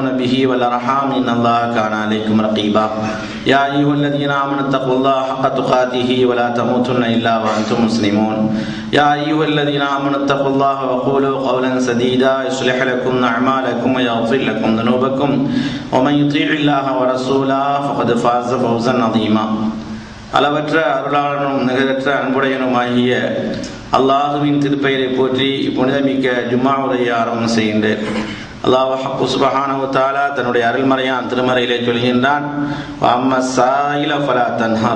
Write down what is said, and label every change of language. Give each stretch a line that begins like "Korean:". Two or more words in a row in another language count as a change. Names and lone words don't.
Arabic: به والأرحام إن الله كان عليكم رقيبا يا أيها الذين آمنوا اتقوا الله حق تقاته ولا تموتن إلا وأنتم مسلمون يا أيها الذين آمنوا اتقوا الله وقولوا قولا سديدا يصلح لكم أعمالكم ويغفر لكم ذنوبكم ومن يطيع الله ورسوله فقد فاز فوزا عظيما
Tamil: அளவற்ற அருளாளனும் நிகரற்ற அன்புடையனுமாகிய அல்லாஹுவின் திருப்பெயரை போற்றி புனிதமிக்க ஜும்மாவுடைய ஆரம்பம் செய்கின்றேன்.
Arabic: الله سبحانه وتعالى
Tamil: தன்னுடைய அருள்மறையான் திருமறையிலே சொல்கின்றான்,
Arabic: وأما السائل فلا تنهر.